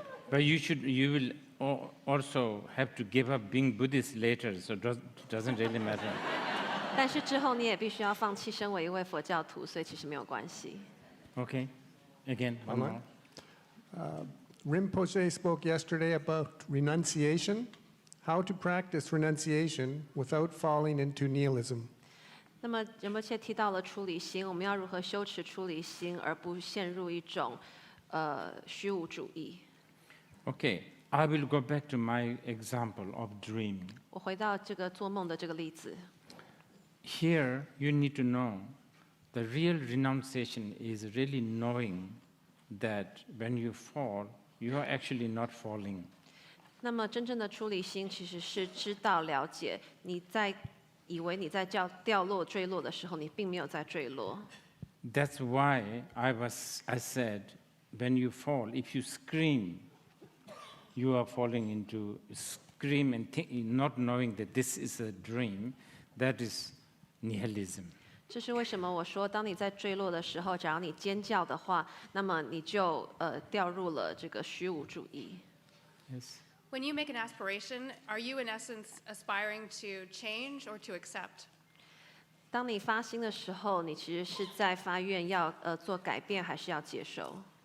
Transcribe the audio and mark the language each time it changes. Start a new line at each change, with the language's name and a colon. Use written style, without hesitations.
English: But you will also have to give up being Buddhist later, so it doesn't really matter.
Chinese: 但是之后你也必须要放弃身为一位佛教徒，所以其实没有关系。
English: Okay, again, one more. Rinpoche spoke yesterday about renunciation, how to practice renunciation without falling into nihilism.
Chinese: 那么仁波切提到了出离心，我们要如何修持出离心，而不陷入一种虚无主义。
English: Okay, I will go back to my example of dreaming.
Chinese: 我回到这个做梦的这个例子。
English: Here, you need to know the real renunciation is really knowing that when you fall, you are actually not falling.
Chinese: 那么真正的出离心其实是知道了解你在以为你在掉落坠落的时候，你并没有在坠落。
English: That's why I said, when you fall, if you scream, you are falling into scream and not knowing that this is a dream. That is nihilism.
Chinese: 这是为什么我说，当你在坠落的时候，假如你尖叫的话，那么你就掉入了这个虚无主义。
English: Yes. When you make an aspiration, are you in essence aspiring to change or to accept?
Chinese: 当你发心的时候，你其实是在发愿要做改变，还是要接受？